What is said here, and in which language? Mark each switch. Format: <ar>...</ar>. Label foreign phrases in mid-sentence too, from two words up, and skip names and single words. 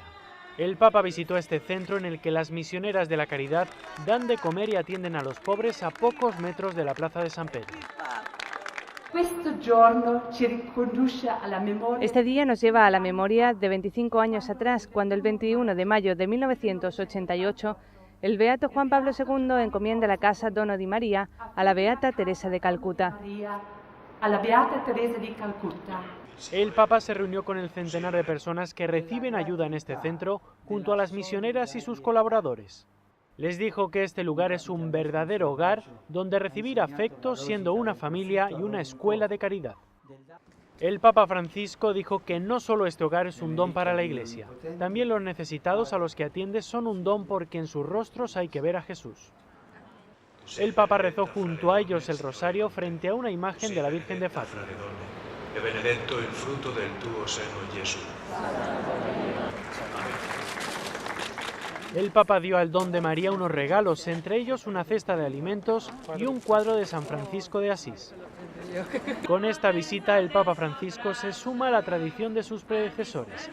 <es>El Papa visitó este centro en el que las misioneras de la caridad dan de comer y atienden a los pobres a pocos metros de la Plaza de San Pedro. Este día nos lleva a la memoria de 25 años atrás, cuando el 21 de mayo de 1988 el beato Juan Pablo II encomienda la casa Dono di María a la beata Teresa de Calcuta. El Papa se reunió con el centenar de personas que reciben ayuda en este centro junto a las misioneras y sus colaboradores. Les dijo que este lugar es un verdadero hogar donde recibir afecto siendo una familia y una escuela de caridad. El Papa Francisco dijo que no solo este hogar es un don para la Iglesia, también los necesitados a los que atiende son un don porque en sus rostros hay que ver a Jesús. El Papa rezó junto a ellos el rosario frente a una imagen de la Virgen de Fátima.</es> <it>Benedetto il frutto del tuo seno, Gesù.</it> <es>El Papa dio al Don de María unos regalos, entre ellos una cesta de alimentos y un cuadro de San Francisco de Asís. Con esta visita, el Papa Francisco se suma a la tradición de sus predecesores.</es>